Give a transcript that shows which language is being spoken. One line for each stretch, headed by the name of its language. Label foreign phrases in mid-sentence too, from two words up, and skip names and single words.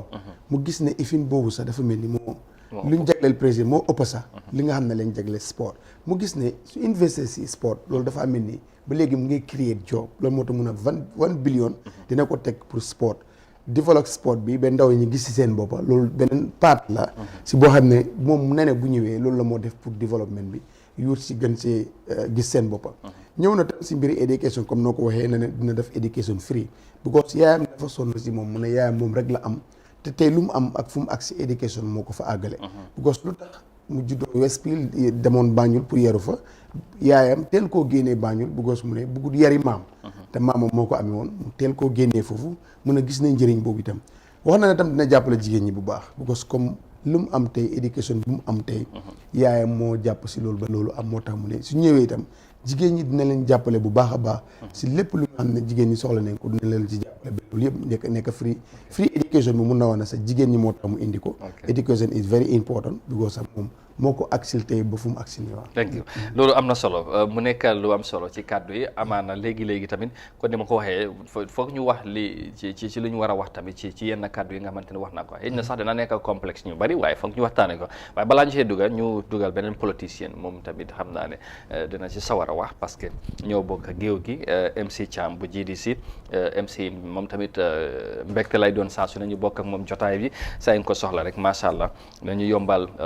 Wolof: mu gis ne ifin boobu sax dafa mel ni moo. luñ jagleel président moo ëpp sax li nga xam ne lañ jagleel sport mu gis ne su investir si sport loolu dafa mel ni ba léegi mu ngi créer job loolu moo tax mun a 1 billion dina ko teg
French: pour sport développe sport
Wolof: bi ba ndaw ñi gis si seen boppa loolu beneen part la si boo xam ne moom nene bu ñëwee loolu la moo def
French: pour développement
Wolof: bi yuut si gën see gis seen boppa ñëw na tam si mbiri éducation comme noo ko waxee ne dina def éducation
English: free because
Wolof: yaayam dafa sonn si moom mu ne yaayam moom rek la am te tey lu mu am ak fu mu ak si éducation moo ko fa àggale because lu tax mu juddoo Westfield demoon Banjul pour yaru fa yaayam teel koo génnee Banjul because mu ne bëggut yari maam te maamam moo ko amee woon mu teel koo génnee foofu mun a gis nañ njëriñ boobu itam wax na ne tam dina jàppale jigéen ñi bu baax because comme lu mu am tey éducation bu mu am tey yaayam moo jàpp si loolu ba loolu am moo tax mu ne su ñëwee itam jigéen ñi dina leen jàppale bu baax a baax si lépp lu nga xam ne jigéen ñi soxla nañ ko dina leen ci jàppale ba loolu yëpp nekk free education bi mun na wax ne sax jigéen ñi moo tax mu indi ko
English: education is very important because
Wolof: sax moom moo ko aksil tey ba fu mu aksil ni waaw.
English: thank you
Wolof: loolu am na solo mu nekk lu am solo ci kàddu yi amaana léegi tamit kon ni ma ko waxee foog ñu wax li ci lu ñu war a wax tamit ci yenn kàddu yi nga xamante ne wax naa ko xëy na sax dina nekk complexe ñu bari waaye foog ñu waxtaane ko waaye balaa ñu see dugal ñu dugal beneen politicien moom tamit xam naa ne dina ci sawar a wax
French: parce que
Wolof: ñoo bokk géew gi MC Cham bu GDC MC moom tamit mbégte lay doon saa su ne ñu bokk ak moom jotaay bi saa yi nga ko soxla rek
Arabic: ما شاء الله
Wolof: dañu yombal